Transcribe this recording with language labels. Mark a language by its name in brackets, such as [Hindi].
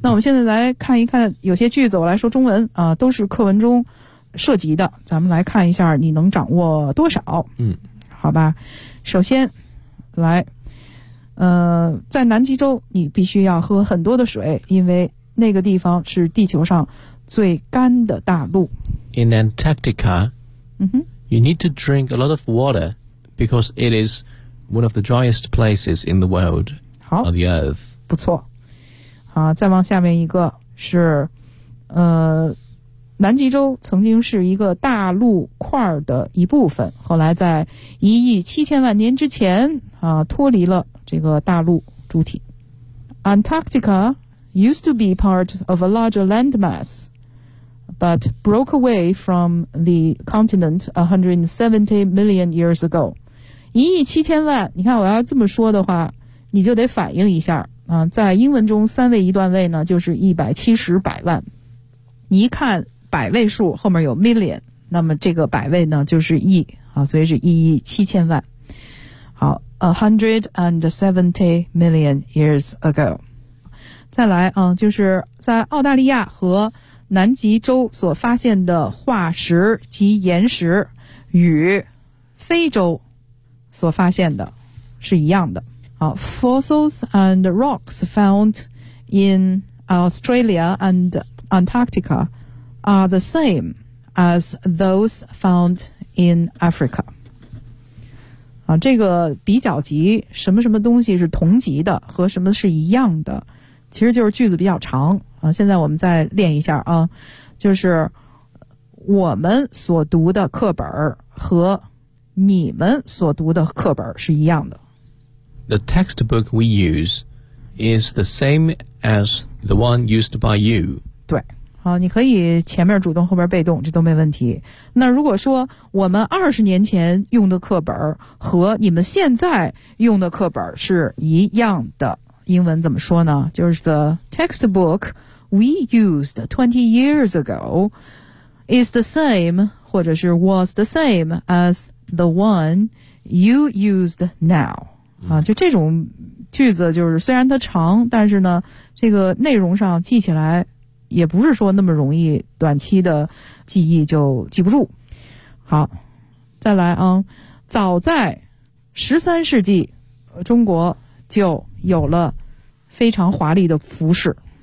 [Chinese] 那我们现在来看一看有些句子，我来说中文啊，都是课文中涉及的，咱们来看一下你能掌握多少。嗯，好吧，首先。来，在南极洲你必须要喝很多的水，因为那个地方是地球上最干的大陆。 [English] In Antarctica,、you need to drink a lot of water because it is one of the driest places in the world on the earth. [Chinese] 不错。好，再往下面一个是南极洲曾经是一个大陆块的一部分，后来在1亿7000万年之前脱离了这个大陆主体。 [English] Antarctica used to be part of a larger landmass, but broke away from the continent 170 million years ago. [Chinese] 1亿7000万，你看我要这么说的话，你就得反应一下啊，在英文中三位一段位呢，就是170百万。你一看百位数后面有 million， 那么这个百位呢就是亿啊，所以是1亿7000万。 [English] 好 ，170 million years ago。 [Chinese] 再来啊，就是在澳大利亚和南极洲所发现的化石及岩石，与非洲所发现的是一样的。 [English] 好 ，fossils and rocks found in Australia and Antarctica are the same as those found in Africa。 [Chinese] 啊，这个比较级，什么什么东西是同级的，和什么是一样的，其实就是句子比较长啊。现在我们再练一下啊，就是我们所读的课本和你们所读的课本是一样的。 [English] The textbook we use is the same as the one used by you. [Chinese] 对，好，你可以前面主动后边被动，这都没问题。那如果说我们20年前用的课本和你们现在用的课本是一样的，英文怎么说呢？就是 [English] the textbook we used 20 years ago is the same [Chinese] 或者是 [English] was the same as the one you used now。 [Chinese] 啊，就这种句子，就是虽然它长，但是呢，这个内容上记起来也不是说那么容易，短期的记忆就记不住。好，再来啊，早在13世纪，中国就有了非常华丽的服饰。